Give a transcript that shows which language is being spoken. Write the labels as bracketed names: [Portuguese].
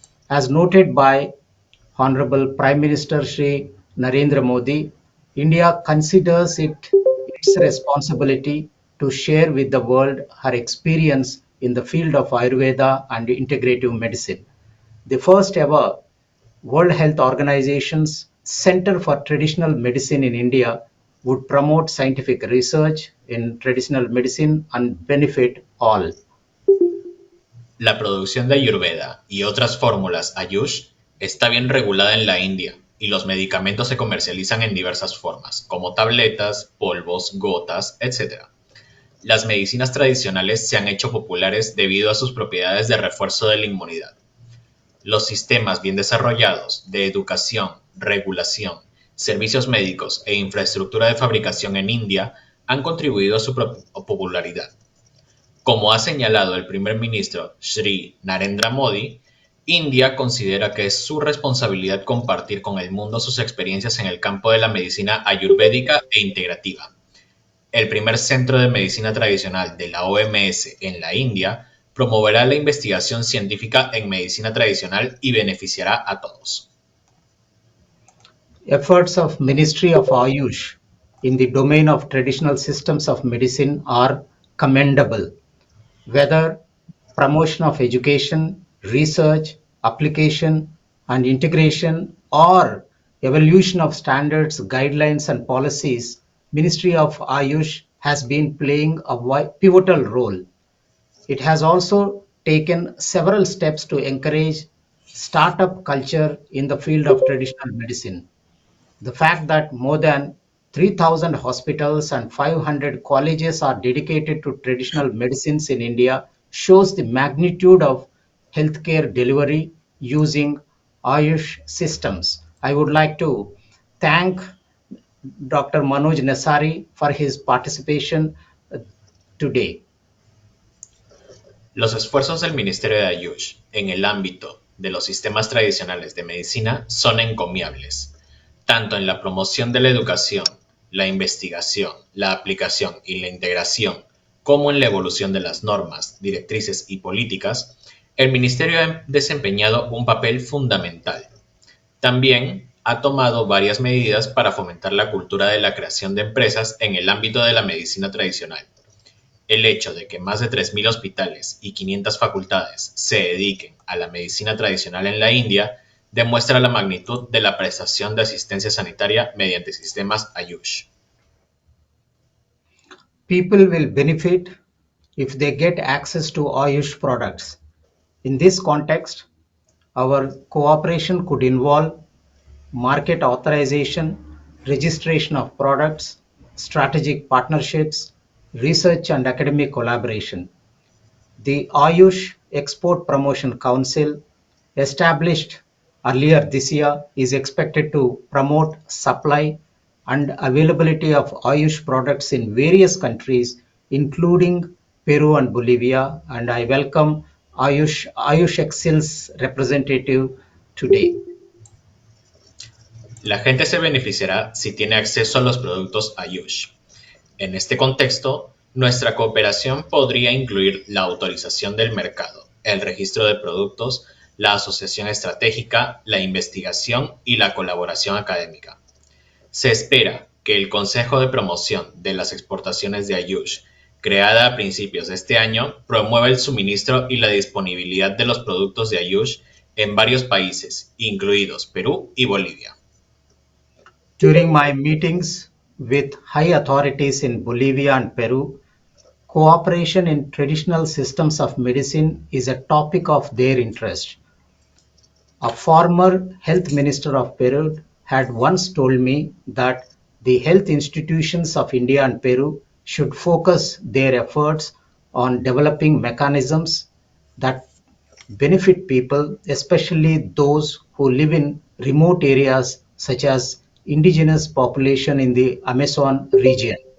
[English] As noted by Honorable Prime Minister Shri Narendra Modi, India considers it its responsibility to share with the world her experience in the field of Ayurveda and integrative medicine. The first ever World Health Organization's Center for Traditional Medicine in India would promote scientific research in traditional medicine and benefit all. [Spanish] La producción de Ayurveda y otras fórmulas Ayush está bien regulada en la India y los medicamentos se comercializan en diversas formas, como tabletas, polvos, gotas, etc. Las medicinas tradicionales se han hecho populares debido a sus propiedades de refuerzo de la inmunidad. Los sistemas bien desarrollados de educación, regulación, servicios médicos e infraestructura de fabricación en India han contribuido a su popularidad. Como ha señalado el primer ministro Shri Narendra Modi, India considera que es su responsabilidad compartir con el mundo sus experiencias en el campo de la medicina ayurvédica e integrativa. El primer centro de medicina tradicional de la OMS en la India promoverá la investigación científica en medicina tradicional y beneficiará a todos. [English] Efforts of Ministry of Ayush in the domain of traditional systems of medicine are commendable. Whether promotion of education, research, application, and integration, or evolution of standards, guidelines, and policies, Ministry of Ayush has been playing a pivotal role. It has also taken several steps to encourage startup culture in the field of traditional medicine. The fact that more than 3,000 hospitals and 500 colleges are dedicated to traditional medicines in India shows the magnitude of healthcare delivery using Ayush systems. I would like to thank Dr. Manoj Nasari for his participation today. [Spanish] Los esfuerzos del Ministerio de Ayush en el ámbito de los sistemas tradicionales de medicina son encomiables, tanto en la promoción de la educación, la investigación, la aplicación y la integración, como en la evolución de las normas, directrices y políticas. El Ministerio ha desempeñado un papel fundamental. También ha tomado varias medidas para fomentar la cultura de la creación de empresas en el ámbito de la medicina tradicional. El hecho de que más de 3.000 hospitales y 500 facultades se dediquen a la medicina tradicional en la India demuestra la magnitud de la prestación de asistencia sanitaria mediante sistemas Ayush. [English] People will benefit if they get access to Ayush products. In this context, our cooperation could involve market authorization, registration of products, strategic partnerships, research and academic collaboration. The Ayush Export Promotion Council, established earlier this year, is expected to promote supply and availability of Ayush products in various countries, including Peru and Bolivia. And I welcome Ayush Excel's representative today. [Spanish] La gente se beneficiará si tiene acceso a los productos Ayush. En este contexto, nuestra cooperación podría incluir la autorización del mercado, el registro de productos, la asociación estratégica, la investigación y la colaboración académica. Se espera que el Consejo de Promoción de las Exportaciones de Ayush, creada a principios de este año, promueva el suministro y la disponibilidad de los productos de Ayush en varios países, incluidos Perú y Bolivia. [English] During my meetings with high authorities in Bolivia and Peru, cooperation in traditional systems of medicine is a topic of their interest. A former health minister of Peru had once told me that the health institutions of India and Peru should focus their efforts on developing mechanisms that benefit people, especially those who live in remote areas such as indigenous population in the Amazon region.